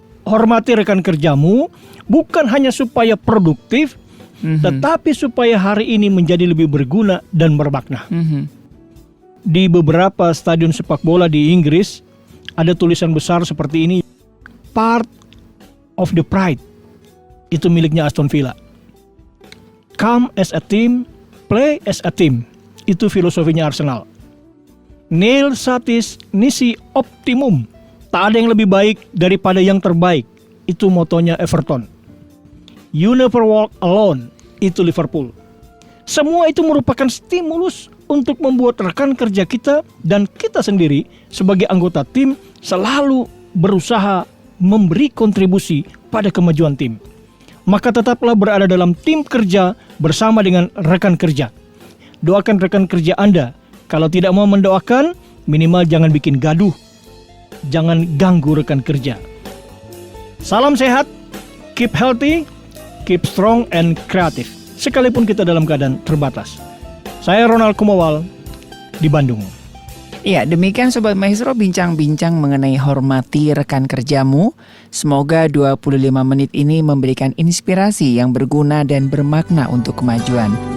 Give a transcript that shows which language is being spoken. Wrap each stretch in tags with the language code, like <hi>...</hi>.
<id>Hormati rekan kerjamu, bukan hanya supaya produktif, tetapi supaya hari ini menjadi lebih berguna dan bermakna. Di beberapa stadion sepak bola di Inggris, ada tulisan besar seperti ini,</id> <en>part of the pride.</en> <id>itu miliknya Aston Villa.</id> <en>Come as a team, play as a team.</en> <id>Itu filosofinya Arsenal.</id> <la>Nil satis nisi optimum.</la> <id>Tak ada yang lebih baik daripada yang terbaik. Itu motonya Everton.</id> <en>You never walk alone.</en> <id>Itu Liverpool. Semua itu merupakan stimulus untuk membuat rekan kerja kita dan kita sendiri sebagai anggota tim selalu berusaha memberi kontribusi pada kemajuan tim. Maka tetaplah berada dalam tim kerja bersama dengan rekan kerja. Doakan rekan kerja Anda. Kalau tidak mau mendoakan, minimal jangan bikin gaduh. Jangan ganggu rekan kerja. Salam sehat,</id> <en>keep healthy, keep strong and creative.</en> <id>Sekalipun kita dalam keadaan terbatas. Saya Ronald Kumawal di Bandung. Ya, demikian Sobat Maestro bincang-bincang mengenai hormati rekan kerjamu. Semoga 25 menit ini memberikan inspirasi yang berguna dan bermakna untuk kemajuan.</id>